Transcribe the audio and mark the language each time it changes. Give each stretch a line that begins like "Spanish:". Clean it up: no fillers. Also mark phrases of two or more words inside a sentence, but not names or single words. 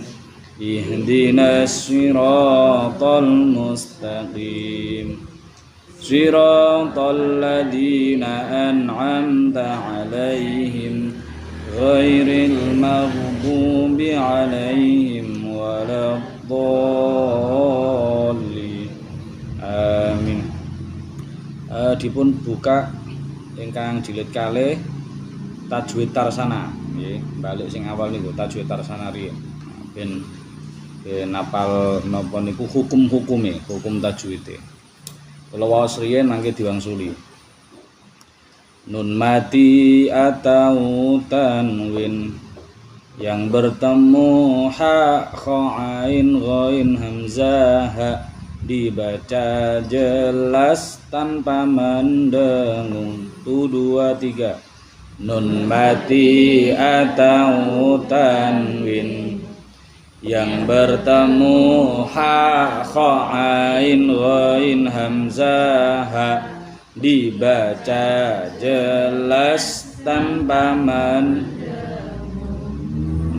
Arabic: اهدنا الصراط المستقيم. صراط الذين أنعمت عليهم غير المغضوب عليهم ولا الضالين. Amin.
Javanese: Dipun buka ingkang jilid kalih Tajwid Tarsana nggih, balik sing awal niku Tajwid Tarsana riyen. Ben napal napa niku hukum-hukume, hukum tajwide. Kula waos riyen mangke diwangsuli.
Indonesian: Nun mati atau tanwin yang bertemu ha kha ain ghain hamzah ha, dibaca jelas tanpa mendengung. 1 2 3. Nun mati atau tanwin yang bertemu ha kha ain ghain hamzah ha, dibaca jelas tanpa mendengung.